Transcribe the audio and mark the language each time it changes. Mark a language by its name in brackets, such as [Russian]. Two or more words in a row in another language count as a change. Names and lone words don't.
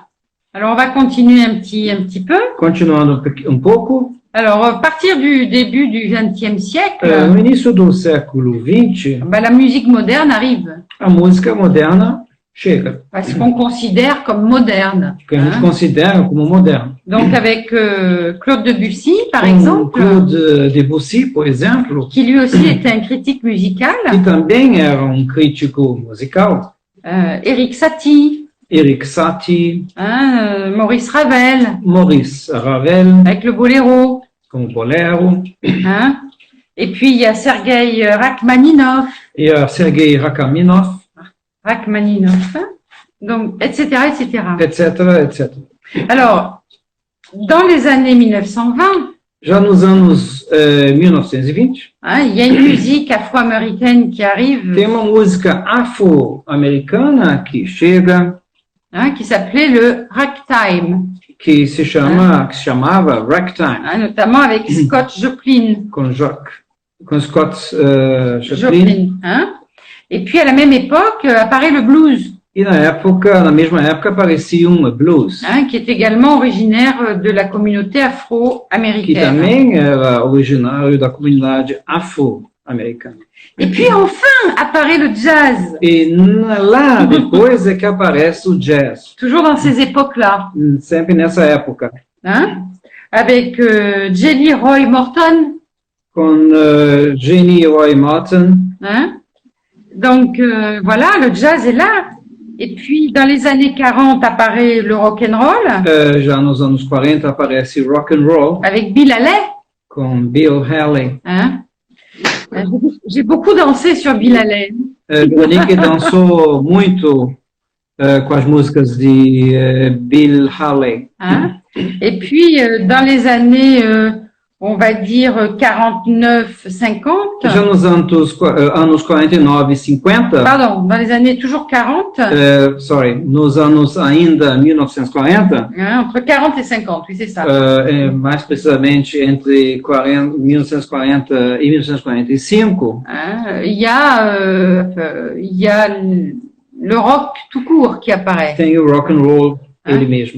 [French] Alors, on va continuer un petit peu. [Portuguese] Continuando pouco. [French] Alors, à partir du début du XXe siècle, [Portuguese] No início do século XX, [French] la musique moderne arrive. [Portuguese] a música moderna chega, [French] Parce qu'on considère comme moderne. [Portuguese] que a gente hein. considera como moderna. [French] Donc, avec Claude Debussy, par [Portuguese] Como [French] exemple, [Portuguese] Claude Debussy, por exemplo, [French] qui lui aussi était un critique musical, [Portuguese] que também era crítico musical, [French] Erik Satie, [Portuguese] Erik Satie, [French] Maurice Ravel, [Portuguese] Maurice Ravel, [French] avec le boléro. [Portuguese] com o bolero, Hein. [French] Et puis, il y a Sergei Rachmaninov, [Portuguese] e a Sergei Rachmaninov, [French] hein. Donc, etc., etc. [Portuguese] etc., etc. [French] Alors, dans les années 1920, [Portuguese] Já nos anos 1920, [French] hein, il y a une musique afro-américaine qui arrive, [Portuguese] tem uma música afro-americana que chega, [French] hein, qui s'appelait le ragtime, [Portuguese] que se chamava Ragtime, [French] hein, notamment avec Scott Joplin. [Portuguese] com Scott Joplin. Hein. [French] Et puis à la même époque apparaît le blues, [Portuguese] E na mesma época aparecia um blues, [French] hein, qui est également originaire de la communauté [Portuguese] que [French] afro-américaine. [Portuguese] também era originário da comunidade afro-americana. [French] Et puis enfin apparaît le jazz, [Portuguese] E lá depois é que aparece o jazz, [French] toujours dans ces époques-là, [Portuguese] sempre nessa época, [French] hein, avec Jelly Roy Morton. [Portuguese] com Jenny Roy Martin. Hein. [French] Donc voilà, le jazz est là. Et puis dans les années 40 apparaît le [English] rock and roll [Portuguese] Já nos anos 40 aparece [English] rock and roll [French] avec Bill Haley. [Portuguese] com Bill Haley. Hein. [French] J'ai beaucoup dansé sur Bill Haley. [Portuguese] Veronique dançou muito com as músicas de Bill Haley. Hein. [French] Et puis dans les années, on va dire 49-50. [Portuguese] Já nos anos 49 e 50, [French] Pardon, dans les années toujours 40. [Portuguese] nos anos ainda 1940, [French] Hein, entre 40 et 50, oui, c'est ça. [Portuguese] mais precisamente entre 1940 e 1945, [French] Hein, il y a le rock tout court qui apparaît. [Portuguese] tem o [English] rock and roll [Portuguese] ele mesmo,